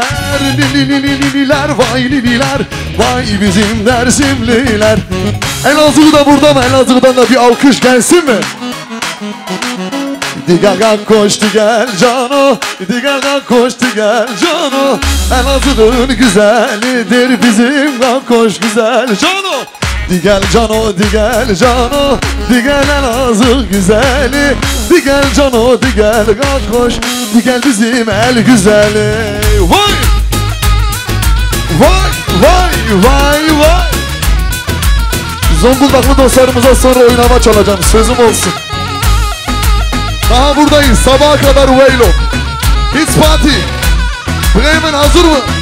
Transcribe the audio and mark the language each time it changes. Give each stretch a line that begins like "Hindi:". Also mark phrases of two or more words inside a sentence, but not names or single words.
Turkish: Lililer vay lililer, vay bizim Dersimliler. Elazığ da burada mı? Elazığ'dan da bir alkış gelsin mi? Digaga koştu gel cano, digaga koştu gel cano. Elazığ'ın güzelidir bizim Gakkoş güzel cano. Digel cano, digel cano, digel Elazığ güzeli. Digel cano, digel Gakkoş, digel bizim el güzeli. Vay! Vay, vay, vay, vay! Zonguldaklı dostlarımıza sonra oynama çalacağım, sözüm olsun. Daha buradayız sabaha kadar Veylo.
English: It's party.
Turkish: Bremen hazır mı?